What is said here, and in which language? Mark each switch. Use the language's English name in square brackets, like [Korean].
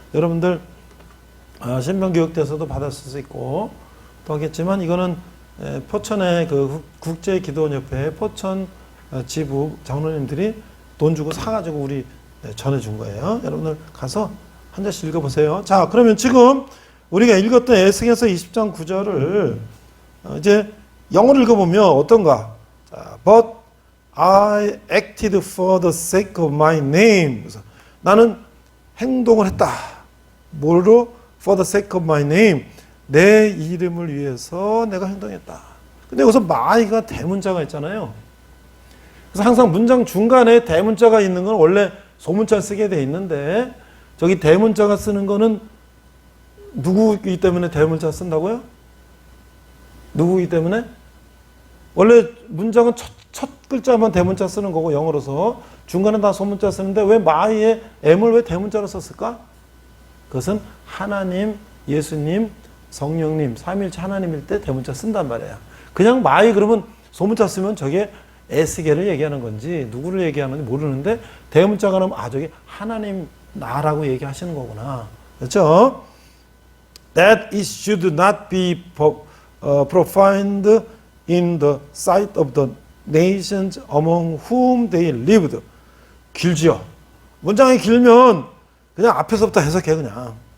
[Korean] 여러분들 신명교육대에서도 받았을 수 있고 또 하겠지만, 이거는 포천의 국제기도원협회 포천 지부 장로님들이 돈 주고 사가지고 우리 전해준 거예요. 여러분들 가서 한 장씩 읽어보세요. 자, 그러면 지금 우리가 읽었던 에스겔서 20장 9절을 이제 영어로 읽어보면 어떤가? [English] 자, But I acted for the sake of my name. [Korean] 그래서 나는 행동을 했다. 뭐로? [English] For the sake of my name. [Korean] 내 이름을 위해서 내가 행동했다. 근데 여기서 my가 대문자가 있잖아요. 그래서 항상 문장 중간에 대문자가 있는 건 원래 소문자 쓰게 돼 있는데, 저기 대문자가 쓰는 거는 누구이기 때문에 대문자 쓴다고요? 누구이기 때문에? 원래 문장은 첫 글자만 대문자 쓰는 거고 영어로서 중간에 다 소문자 쓰는데 왜 my에 m을 왜 대문자로 썼을까? 그것은 하나님, 예수님, 성령님, 삼위일체 하나님일 때 대문자 쓴단 말이에요. 그냥 my 그러면 소문자 쓰면 저게 에스겔을 얘기하는 건지 누구를 얘기하는지 모르는데, 대문자가 나오면 저게 하나님 나라고 얘기하시는 거구나. 그렇죠? [English] That it should not be profaned in the sight of the nations among whom they lived. [Korean] 길지요. 문장이 길면 그냥 앞에서부터 해석해 그냥.